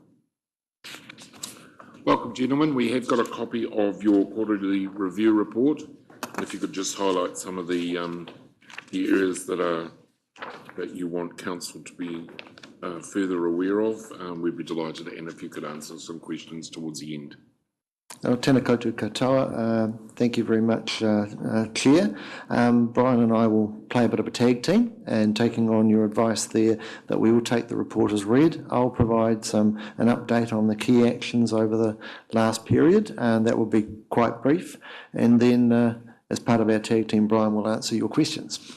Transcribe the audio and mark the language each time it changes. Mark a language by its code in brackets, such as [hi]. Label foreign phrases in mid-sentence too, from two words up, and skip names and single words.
[en] Welcome, gentlemen. We have got a copy of your quarterly review report. If you could just highlight some of the areas that you want council to be further aware of, we'd be delighted. And if you could answer some questions towards the end. [mi] Tēnā koutou katoa. [en] Thank you very much, Chair. Brian and I will play a bit of a tag team, and taking on your advice there that we will take the report as read. I'll provide an update on the key actions over the last period, and that will be quite brief. And then as part of our tag team, Brian will answer your questions.